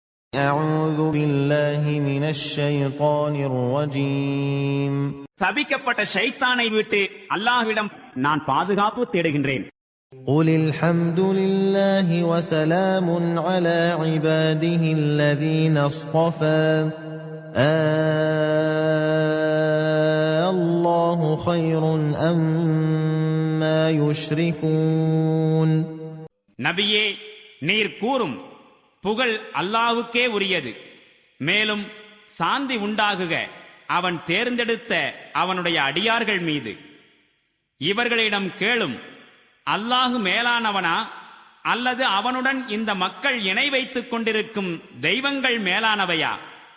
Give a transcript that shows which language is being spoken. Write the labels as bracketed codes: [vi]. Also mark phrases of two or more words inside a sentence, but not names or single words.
[ar] أعوذ بالله من الشيطان الرجيم. [ta] சபிக்கப்பட்ட ஷைத்தானை விட்டு அல்லாஹ்விடம் நான் பாதுகாப்பு தேடுகின்றேன். [ar] قل الحمد لله وسلام على عباده الذين اصطفى الله خير أما يشركون. [ta] நபியே, நீர் கூறும், புகழ் அல்லாஹ்வுக்கே உரியது. மேலும் சாந்தி உண்டாகுக அவன் தேர்ந்தெடுத்த அவனுடைய அடியார்கள் மீது. இவர்களிடம் கேளும், அல்லாஹு மேலானவனா அல்லது அவனுடன் இந்த மக்கள் இணை வைத்துக் கொண்டிருக்கும் தெய்வங்கள் மேலானவையா?